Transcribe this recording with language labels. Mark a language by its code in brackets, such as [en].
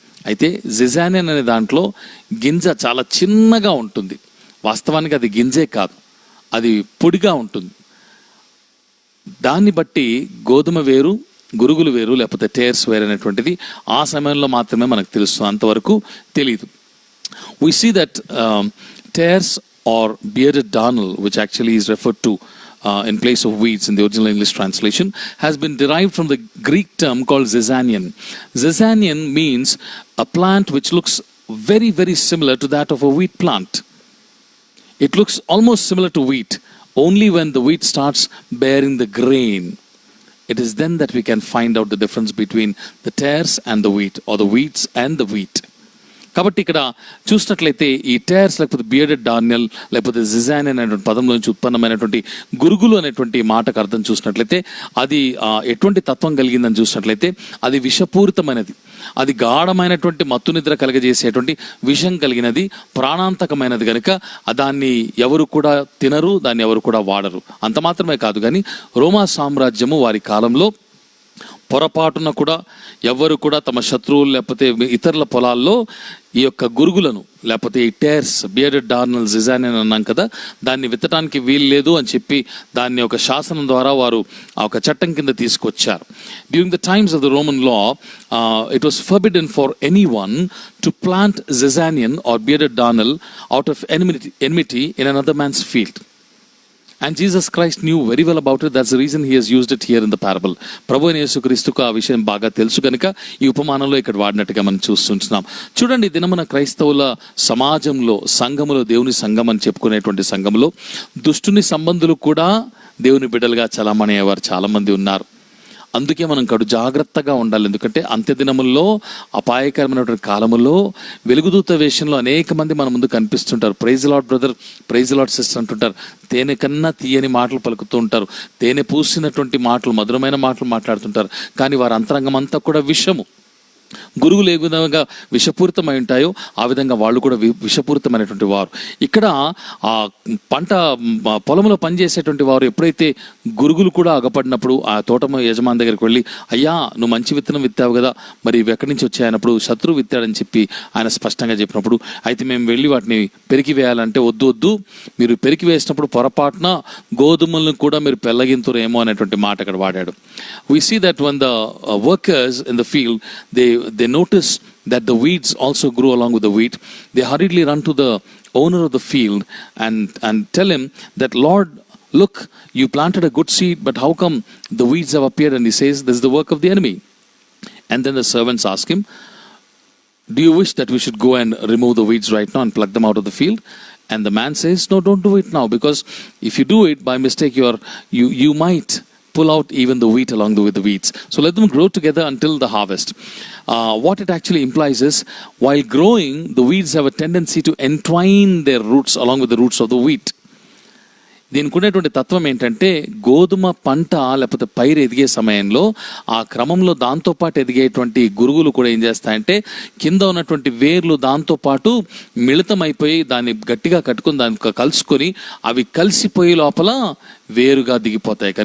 [te] అయితే జిజానియన్ అనే దాంట్లో గింజ చాలా చిన్నగా ఉంటుంది. వాస్తవానికి అది గింజే కాదు, అది పొడిగా ఉంటుంది. దాన్ని బట్టి గోధుమ వేరు, గురుగులు వేరు, లేకపోతే టేర్స్ వేరు అనేటువంటిది ఆ సమయంలో మాత్రమే మనకు తెలుస్తుంది, అంతవరకు తెలియదు. [en] We see that tares or bearded darnel, which actually is referred to in place of weeds in the original English translation, has been derived from the Greek term called zizanion. Zizanion means a plant which looks very, very similar to that of a wheat plant. It looks almost similar to wheat, only when the wheat starts bearing the grain. It is then that we can find out the difference between the tares and the wheat, or the wheats and the wheat. [te] కాబట్టి ఇక్కడ చూసినట్లయితే ఈ tyres లేకపోతే bearded Daniel లేకపోతే Jizan అనేటువంటి పదంలో నుంచి ఉత్పన్నమైనటువంటి గురుగులు అనేటువంటి మాటకు అర్థం చూసినట్లయితే అది ఎటువంటి తత్వం కలిగిందని చూసినట్లయితే అది విషపూరితమైనది, అది గాఢమైనటువంటి మత్తు నిద్ర కలగజేసేటువంటి విషం కలిగినది, ప్రాణాంతకమైనది కనుక దాన్ని ఎవరు కూడా తినరు, దాన్ని ఎవరు కూడా వాడరు. అంత మాత్రమే కాదు కానీ రోమా సామ్రాజ్యము వారి కాలంలో పొరపాటున కూడా ఎవరు కూడా తమ శత్రువులు లేకపోతే ఇతరుల పొలాల్లో ఈ యొక్క గురుగులను లేకపోతే ఈ టైర్స్ బియర్డెడ్ డార్నల్ జిజాన్ అని అన్నాం కదా, దాన్ని విత్తడానికి వీలు లేదు అని చెప్పి దాన్ని ఒక శాసనం ద్వారా వారు ఆ ఒక చట్టం కింద తీసుకొచ్చారు. [en] During the times of the Roman law it was forbidden for any one to plant zizanion or bearded darnel out of enmity in another man's field. And Jesus Christ knew very well about it. That's the reason he has used it here in the parable. [te] ప్రభు అయిన యేసుక్రీస్తుకు ఆ విషయం బాగా తెలుసు కనుక ఈ ఉపమానంలో ఇక్కడ వాడినట్టుగా మనం చూస్తుంటున్నాం. చూడండి, దినమున క్రైస్తవుల సమాజంలో, సంఘములో, దేవుని సంఘం అని చెప్పుకునేటువంటి సంఘంలో దుష్టుని సంబంధులు కూడా దేవుని బిడ్డలుగా చలామణి అయ్యేవారు చాలా మంది ఉన్నారు. అందుకే మనం కడు జాగ్రత్తగా ఉండాలి. ఎందుకంటే అంత్యదినముల్లో, అపాయకరమైనటువంటి కాలముల్లో వెలుగుదూత వేషంలో అనేక మంది మన ముందు కనిపిస్తుంటారు. [en] praise lord brother, praise lord sister [te] అంటుంటారు. తేనె కన్నా తీయని మాటలు పలుకుతూ ఉంటారు. తేనె పూసినటువంటి మాటలు, మధురమైన మాటలు మాట్లాడుతుంటారు. కానీ వారి అంతరంగం అంతా కూడా విషము. గురుగులు ఏ విధంగా విషపూరితమై ఉంటాయో ఆ విధంగా వాళ్ళు కూడా విషపూరితమైనటువంటి వారు. ఇక్కడ ఆ పంట పొలంలో పనిచేసేటువంటి వారు ఎప్పుడైతే గురుగులు కూడా అగపడినప్పుడు ఆ తోట యజమాని దగ్గరికి వెళ్ళి, అయ్యా నువ్వు మంచి విత్తనం విత్తావు కదా, మరి ఇవి ఎక్కడి నుంచి వచ్చాయన్నప్పుడు శత్రువు విత్తాడని చెప్పి ఆయన స్పష్టంగా చెప్పినప్పుడు, అయితే మేము వెళ్ళి వాటిని పెరికి వేయాలంటే వద్దు, మీరు పెరికి వేసినప్పుడు పొరపాటున గోధుమలను కూడా మీరు పెళ్ళగింతురేమో అనేటువంటి మాట అక్కడ వాడాడు. [en] We see that when the workers in the field they notice that the weeds also grow along with the wheat, they hurriedly run to the owner of the field and tell him that, Lord, look, you planted a good seed, but how come the weeds have appeared? And he says, this is the work of the enemy. And then the servants ask him, do you wish that we should go and remove the weeds right now and pluck them out of the field? And the man says, no, don't do it now, because if you do it by mistake, you might pull out even the wheat along with the weeds. So let them grow together until the harvest. What it actually implies is, while growing, the weeds have a tendency to entwine their roots along with the roots of the wheat. [te] దీనికి ఉండేటువంటి తత్వం ఏంటంటే, గోధుమ పంట లేకపోతే పైరు ఎదిగే సమయంలో ఆ క్రమంలో దాంతోపాటు ఎదిగేటువంటి గురుగులు కూడా ఏం చేస్తాయంటే కింద ఉన్నటువంటి వేర్లు దాంతోపాటు మిళితమైపోయి దాన్ని గట్టిగా కట్టుకుని దానికి కలుసుకొని అవి కలిసిపోయే లోపల వేరుగా దిగిపోతాయి.